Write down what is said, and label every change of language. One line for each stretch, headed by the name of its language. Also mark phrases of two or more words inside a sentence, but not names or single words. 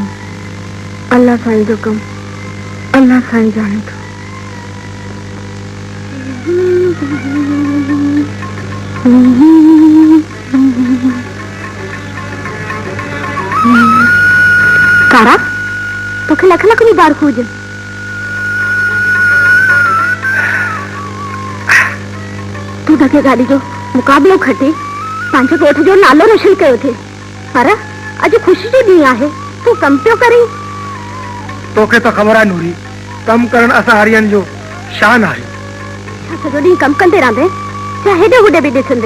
Sindhi: अल्लाह साईं जो कम अल्लाह साईं जाने थो। कारा तोखे लख लख मुबारक हुजे। तू धके गाड़ी जो मुकाबलो खटे पंहिंजे ॻोठ जो नालो रोशन कयो थे, पर अॼु ख़ुशी जो ॾींहुं आहे, तू कम पियो करीं। तोखे तो ख़बर आहे नूरी, कम करण असां हरियन जो शान आहे। सॼो ॾींहुं कम कंदे रहंदे छा हेॾे होॾे बि ॾिसंदे?